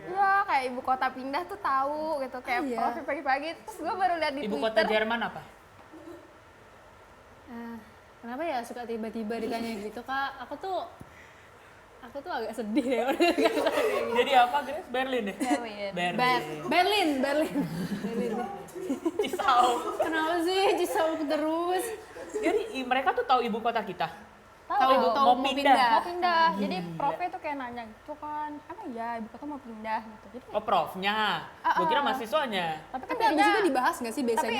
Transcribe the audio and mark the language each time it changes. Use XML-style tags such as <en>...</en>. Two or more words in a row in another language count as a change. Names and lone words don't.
<id>Iya, kayak ibu kota pindah tuh tahu gitu, kayak iya. profil pagi-pagi. Terus gue baru lihat di Ibu Twitter. kota Jerman apa? Kenapa ya suka tiba-tiba ditanya gitu, Kak? Aku tuh agak sedih ya udah gitu. Jadi apa, Grace? Berlin ya? Berlin. Berlin. Berlin. Cisauk. Kenapa sih Cisauk terus? Jadi mereka tuh tahu ibu kota kita. mau pindah. mau pindah. Jadi profnya tuh kayak nanya gitu kan, emang ya ibu kota mau pindah gitu. Jadi Oh, profnya. Gue kira mahasiswanya. tapi kan Tapi habis dia itu dibahas nggak sih tapi biasanya?</id>